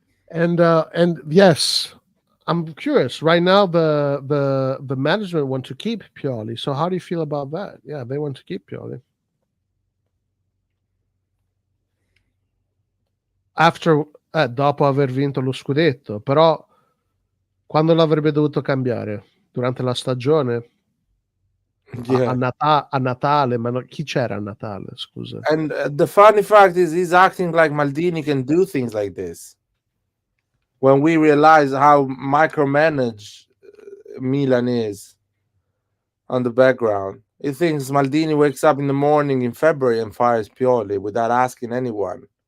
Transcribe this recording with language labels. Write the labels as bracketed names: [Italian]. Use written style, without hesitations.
[English] And yes, I'm curious. Right now, the management want to keep Pioli. So how do you feel about that? Yeah, they want to keep Pioli. [Italian] After dopo aver vinto lo scudetto, però quando l'avrebbe dovuto cambiare? Durante la stagione? [English] yeah. [Italian] A Natale, ma chi c'era a Natale, scusa? [English] And the funny fact is, he's acting like Maldini can do things like this. When we realize how micromanaged Milan is on the background, he thinks Maldini wakes up in the morning in February and fires Pioli without asking anyone.